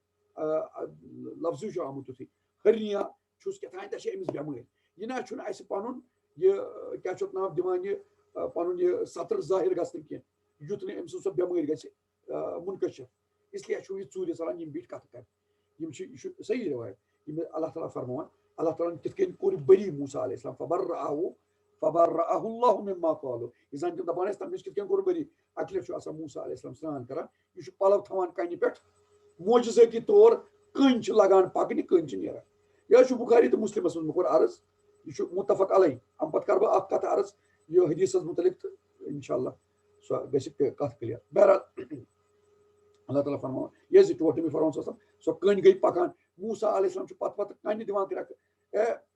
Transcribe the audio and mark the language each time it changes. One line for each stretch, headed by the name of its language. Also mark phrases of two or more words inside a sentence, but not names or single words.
Kashmiri: لفظٕے چھُ آمُت تیُتھُے ہرنیا چھُس کیٛاہ تانۍ چھِ أمِس بٮ۪مٲرۍ یہِ نہ چھُنہٕ اَسہِ پنُن یہِ کیٛاہ چھُ اتھ ناو دِوان یہِ پنُن یہِ سطر ظٲہِر گژھنہٕ کینٛہہ یُتھ نہٕ أمۍ سٕنٛز سۄ بٮ۪مٲرۍ گژھِ مُنکشف اسلیے چھُ یہِ ژوٗرِ ژلان یِم بیٖٹھۍ کتھٕ کرِ یِم چھِ یہِ چھُ صحیح رِوایت یِم اللہ تعالیٰ فرماوان اللہ تعالیٰ ہن کِتھ کٔنۍ کوٚر بری موسیٰ
Arabic: علیہ السلام فبرأہ اللہ مما قالوا
Kashmiri: یہِ زن تِم دپان ٲسۍ تمہِ نِش کِتھ کٔنۍ کوٚر بری اکہِ لٹہِ چھُ آسان موسیٰ
Arabic: علیہ السلام
Kashmiri: سرٛان کران یہِ چھُ پلو تھاوان کنہِ پٮ۪ٹھ موجزٲتی طور کٔنۍ چھِ لگان پکنہِ کٔنۍ چھِ نیران یہِ حظ چھُ بُخاری تہٕ مُسلمس منٛز مےٚ کوٚر عرض یہِ چھُ
Arabic: مُتفق علیہ
Kashmiri: امہِ پتہٕ کرٕ بہٕ اکھ کتھ عرض یہِ حدیثس مُتعلق تہٕ
Arabic: انشاء اللہ
Kashmiri: سۄ گژھِ کتھ کلیر بہرحال اللہ تعالیٰ فرماوان یہِ حظ یہِ ٹوٹھ تٔمۍ فرماوان آسان سۄ کٔنۍ گٔے پکان موسیٰ
Arabic: علیہ السلام
Kashmiri: چھُ پتہٕ پتہٕ کنہِ دِوان کرٛٮ۪کہٕ